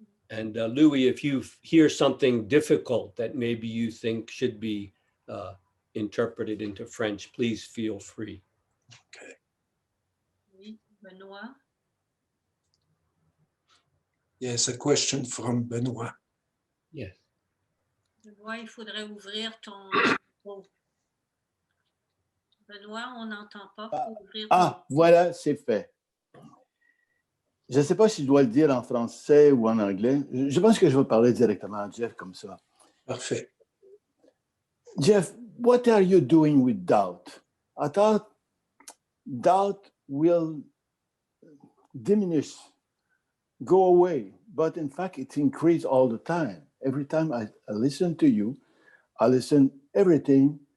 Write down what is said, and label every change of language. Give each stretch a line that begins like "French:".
English: And Louis, if you hear something difficult that maybe you think should be interpreted into French, please feel free. Okay.
French: Oui, Benoît.
English: Yes, a question from Benoit. Yes.
French: Benoît, il faudrait ouvrir ton micro. Benoît, on n'entend pas. Faut ouvrir ton... Ah, voilà, c'est fait. Je ne sais pas si je dois le dire en français ou en anglais. Je pense que je vais parler directement à Jeff comme ça. Parfait.
English: Jeff, what are you doing with doubt? I thought doubt will diminish, go away, but in fact, it increases all the time. Every time I listen to you, I listen everything.